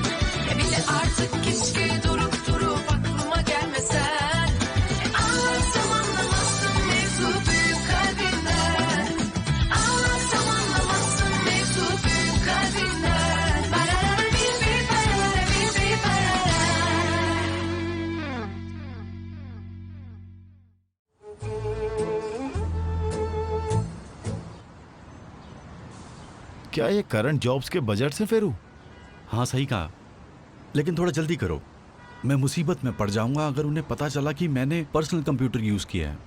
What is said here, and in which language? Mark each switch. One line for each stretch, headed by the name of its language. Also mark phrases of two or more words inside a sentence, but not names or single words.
Turkish: Bir de artık keşke durup durup aklıma gelmesen. Anlatsam anlamazsın mevzu büyük kalbinden. Anlatsam anlamazsın mevzu büyük kalbinden. Barara bir barara bir barara.
Hindi: क्या ये
English: current jobs
Hindi: के बजट से फेरू? हाँ सही कहा, लेकिन थोड़ा जल्दी करो। मैं मुसीबत में पड़ जाऊंगा अगर उन्हें पता चला कि मैंने
English: personal computer use
Hindi: किया है।